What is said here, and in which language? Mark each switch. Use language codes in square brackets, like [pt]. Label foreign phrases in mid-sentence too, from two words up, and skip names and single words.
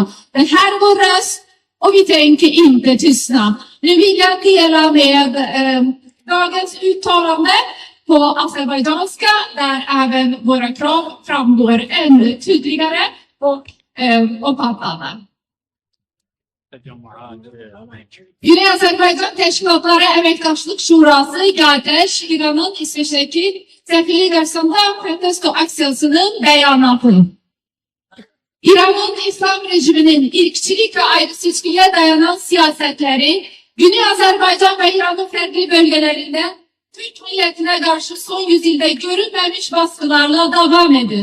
[sv] Det här är vår röst och vi tänker inte tystna. Nu vill jag dela med dagens uttalande på azerbajdzjanska där även våra krav framgår ännu tydligare och omfattande. [az] Güney Azerbaycan Teşkilatları Emektaşlık Şurası, YATEŞ, İran'ın İsveç'teki sefirliği karşısında protesto aksiyasının beyanatı. İran'ın İslam rejiminin irkçilik ve ayrı seçkiliğe dayanan siyasetleri, Güney Azerbaycan ve İran'ın farklı bölgelerinde Türk milletine karşı son yüzyılda görülmemiş baskılarla devam ediyor.